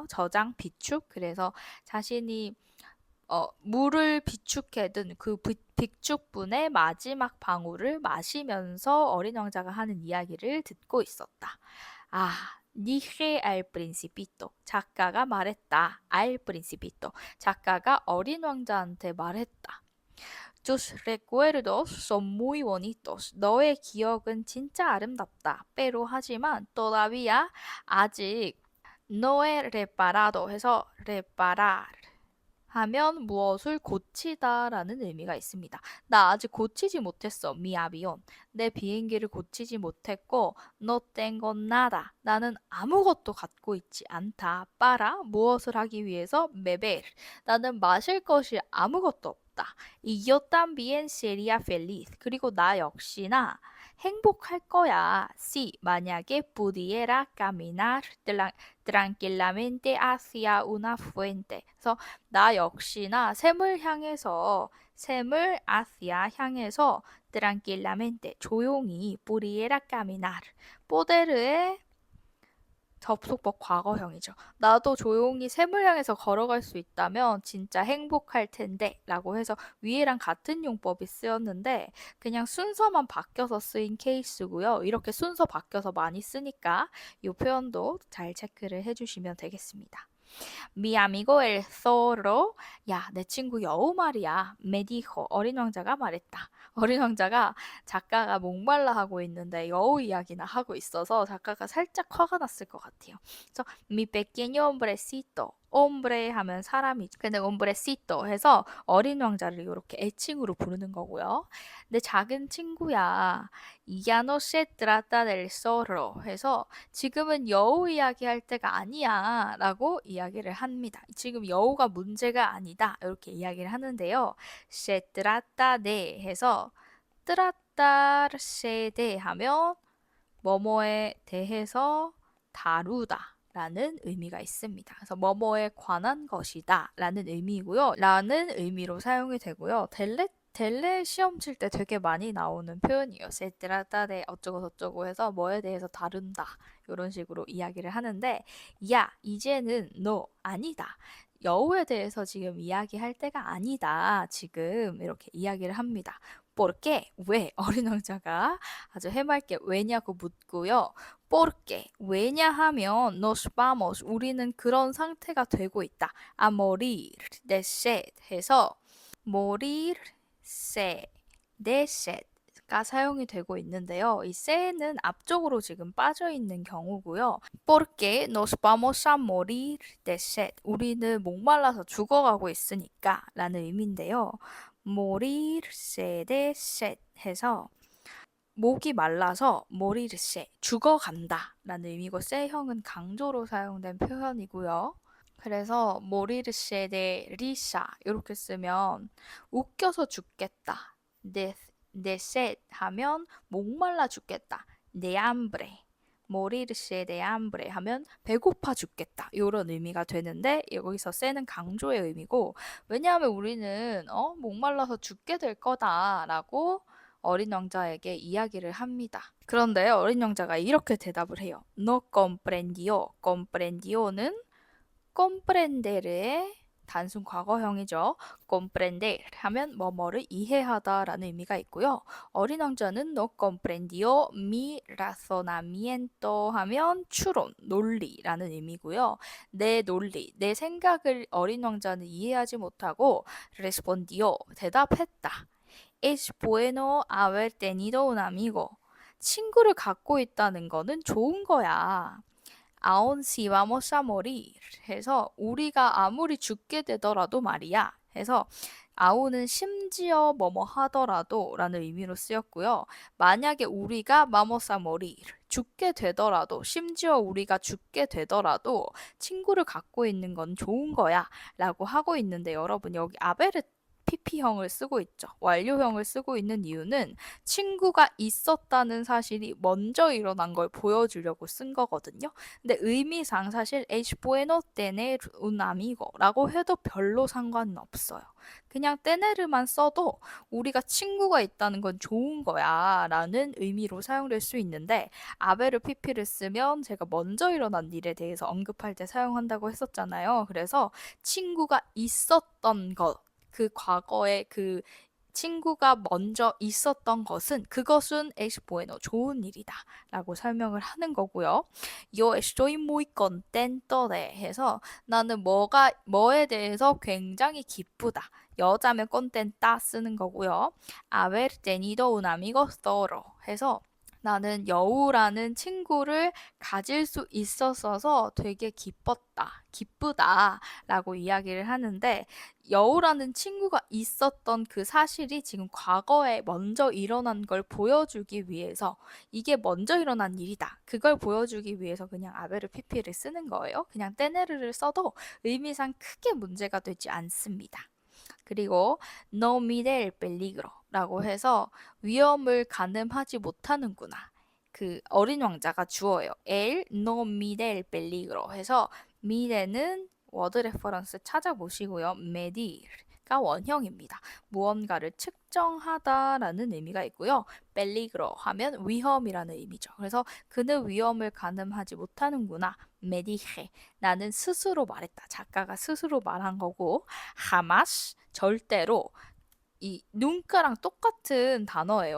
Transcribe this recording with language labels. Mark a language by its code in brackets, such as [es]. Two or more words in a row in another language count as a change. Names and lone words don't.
[ko] 저장, 비축. 그래서 자신이 물을 비축해둔 그 비축분의 마지막 방울을 마시면서 어린 왕자가 하는 이야기를 듣고 있었다. 아, [es] dije al principito. [ko] 작가가 말했다. [es] al principito. [ko] 작가가 어린 왕자한테 말했다. [es] Tus recuerdos son muy bonitos. [ko] 너의 기억은 진짜 아름답다. pero 하지만 아직 [es] no he reparado [ko] 해서 reparar 하면 무엇을 고치다라는 의미가 있습니다. 나 아직 고치지 못했어. [es] mi avión. [ko] 내 비행기를 고치지 못했고 [es] no tengo nada. [ko] 나는 아무것도 갖고 있지 않다. para 무엇을 하기 위해서 beber. 나는 마실 것이 아무것도 없다. [es] Y yo también sería feliz. [ko] 그리고 나 역시나 행복할 거야. [es] Si 만약에 pudiera caminar tranquilamente hacia una fuente. [ko] 그래서 나 역시나 샘을 hacia 향해서 tranquilamente 조용히 [es] pudiera caminar. [ko] poder의 접속법 과거형이죠. 나도 조용히 샘을 향해서 걸어갈 수 있다면 진짜 행복할 텐데 라고 해서 위에랑 같은 용법이 쓰였는데 그냥 순서만 바뀌어서 쓰인 케이스고요. 이렇게 순서 바뀌어서 많이 쓰니까 이 표현도 잘 체크를 해주시면 되겠습니다. [es] Mi amigo el zorro, [ko] 야, 내 친구 여우 말이야. [es] Me dijo, [ko] 어린 왕자가 말했다. 어린 왕자가 작가가 목말라 하고 있는데 여우 이야기나 하고 있어서 작가가 살짝 화가 났을 것 같아요. 그래서 [es] mi pequeño hombrecito, [ko] hombre 하면 사람이죠. 근데 hombrecito 해서 어린 왕자를 이렇게 애칭으로 부르는 거고요. 내 작은 친구야. [es] Ya no se trata del zorro [ko] 해서 지금은 여우 이야기할 때가 아니야 라고 이야기를 합니다. 지금 여우가 문제가 아니다 이렇게 이야기를 하는데요. [es] se trata de [ko] 해서 [es] tratarse de [ko] 하면 뭐뭐에 대해서 다루다 라는 의미가 있습니다. 그래서 뭐뭐에 관한 것이다 라는 의미고요. 라는 의미로 사용이 되고요. 델레 시험 칠 때 되게 많이 나오는 표현이에요. [es] se trata de [ko] 어쩌고 저쩌고 해서 뭐에 대해서 다룬다. 이런 식으로 이야기를 하는데 야, 이제는 너 아니다. 여우에 대해서 지금 이야기할 때가 아니다. 지금 이렇게 이야기를 합니다. porque 왜 어린 왕자가 아주 해맑게 왜냐고 묻고요. porque 왜냐하면 [es] nos vamos [ko] 우리는 그런 상태가 되고 있다. [es] a morir de sed [ko] 해서 [es] morir se, de set [ko] 가 사용이 되고 있는데요. 이 se는 앞쪽으로 지금 빠져 있는 경우고요. [es] Porque nos vamos a morir de sed. [ko] 우리는 목말라서 죽어가고 있으니까 라는 의미인데요. [es] morirse de sed [ko] 해서 목이 말라서 morirse, 죽어간다 라는 의미고 se형은 강조로 사용된 표현이고요. 그래서 [es] morirse de risa [ko] 이렇게 쓰면 웃겨서 죽겠다. [es] de sed [ko] 하면 목말라 죽겠다. [es] de hambre, morirse de hambre [ko] 하면 배고파 죽겠다. 이런 의미가 되는데 여기서 se는 강조의 의미고 왜냐하면 우리는 목말라서 죽게 될 거다라고 어린 왕자에게 이야기를 합니다. 그런데 어린 왕자가 이렇게 대답을 해요. [es] No comprendió. [ko] comprendio는 comprender의 단순 과거형이죠. comprender 하면 뭐뭐를 이해하다라는 의미가 있고요. 어린 왕자는 [es] no comprendió mi razonamiento [ko] 하면 추론, 논리라는 의미고요. 내 논리, 내 생각을 어린 왕자는 이해하지 못하고 respondió, 대답했다. [es] Es bueno haber tenido un amigo. [ko] 친구를 갖고 있다는 거는 좋은 거야. [es] aun si vamos a morir [ko] 해서 우리가 아무리 죽게 되더라도 말이야 해서 aun은 심지어 뭐뭐 하더라도 라는 의미로 쓰였고요. 만약에 우리가 [es] vamos a morir [ko] 죽게 되더라도 심지어 우리가 죽게 되더라도 친구를 갖고 있는 건 좋은 거야 라고 하고 있는데 여러분 여기 아베르 PP형을 쓰고 있죠. 완료형을 쓰고 있는 이유는 친구가 있었다는 사실이 먼저 일어난 걸 보여주려고 쓴 거거든요. 근데 의미상 사실 [es] es bueno tener un amigo [ko] 라고 해도 별로 상관은 없어요. 그냥 tener만 써도 우리가 친구가 있다는 건 좋은 거야 라는 의미로 사용될 수 있는데 아베르 PP를 쓰면 제가 먼저 일어난 일에 대해서 언급할 때 사용한다고 했었잖아요. 그래서 친구가 있었던 것 그 과거에 그 친구가 먼저 있었던 것은 그것은 [es] es bueno [ko] 좋은 일이다 라고 설명을 하는 거고요. [es] Yo estoy muy contento de [ko] 해서 나는 뭐에 대해서 굉장히 기쁘다. 여자면 contenta 쓰는 거고요. [es] haber tenido un amigo solo [ko] 해서 나는 여우라는 친구를 가질 수 있었어서 되게 기뻤다, 기쁘다 라고 이야기를 하는데 여우라는 친구가 있었던 그 사실이 지금 과거에 먼저 일어난 걸 보여주기 위해서 이게 먼저 일어난 일이다. 그걸 보여주기 위해서 그냥 아베르 피피를 쓰는 거예요. 그냥 떼네르를 써도 의미상 크게 문제가 되지 않습니다. 그리고 [es] no mide el peligro [ko] 라고 해서 위험을 가늠하지 못하는구나. 그 어린 왕자가 주어예요. [es] El no mide el peligro [ko] 해서 mide는 워드 레퍼런스 찾아보시고요. medir가 원형입니다. 무언가를 측정하다라는 의미가 있고요. peligro 하면 위험이라는 의미죠. 그래서 그는 위험을 가늠하지 못하는구나. medige 나는 스스로 말했다. 작가가 스스로 말한 거고 jamás 절대로 이 눈가랑 똑같은 단어예요.